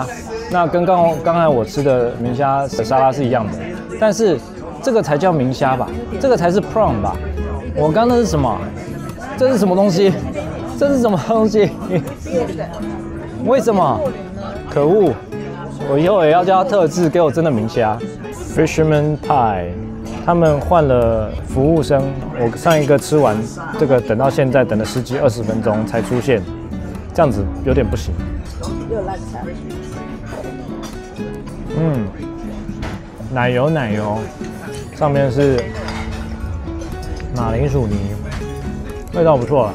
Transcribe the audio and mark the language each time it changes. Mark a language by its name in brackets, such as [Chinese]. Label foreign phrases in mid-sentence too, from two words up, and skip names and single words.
[Chinese] 那跟剛才我吃的明蝦的沙拉是一樣的，但是這個才叫明蝦吧？這個才是 prawn 吧？我剛剛那是什麼？這是什麼東西？這是什麼東西？為什麼？可惡！我以後也要叫他特制給我真的明蝦。 [English] Fisherman Pie， [Chinese] 他們換了服務生，我上一個吃完這個，等到現在等了10幾20分鐘才出現，這樣子有點不行。奶油，上面是馬鈴薯泥，味道不錯了。